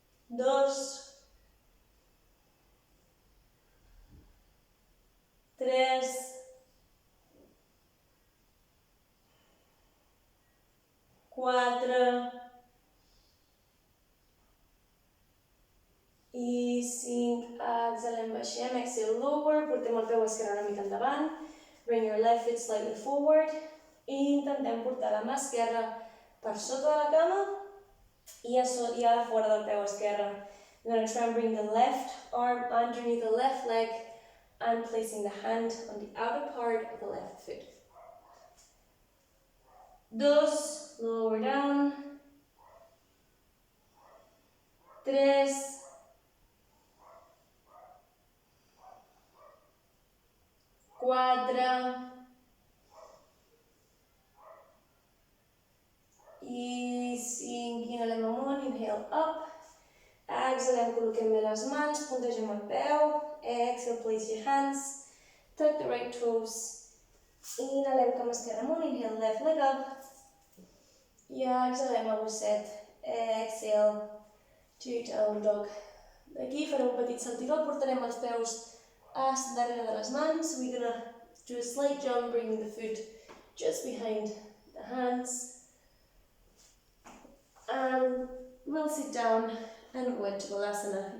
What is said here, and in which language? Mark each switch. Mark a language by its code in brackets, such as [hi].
[ca] 2, 3, quatre i 5. Exhalem, baixem, [en] exhale, lower. [ca] Portem el peu esquerre una mica endavant. [en] Bring your left foot slightly forward. [ca] I intentem portar la mà esquerra per sota de la cama i a fora del peu esquerre. [en] We're going to try and bring the left arm underneath the left leg and placing the hand on the outer part of the left foot. 2, lower down. [ca] 3, 4 i 5. Inhalem amunt, [en] inhale up. [ca] Exhalem, col·loquem bé les mans, puntegem el peu. [en] Exhale, place your hands. Tuck the right toes. [ca] Inhalem, cama esquerra amunt, [en] inhale, left leg up. [ca] I exhalem a gosset. [en] Exhale, to down dog. [ca] D'aquí farem un petit saltiró, portarem els peus darrere de les mans. [en] We're going to do a slight jump, bringing the foot just behind the hands. And we'll sit down and go into Balasana.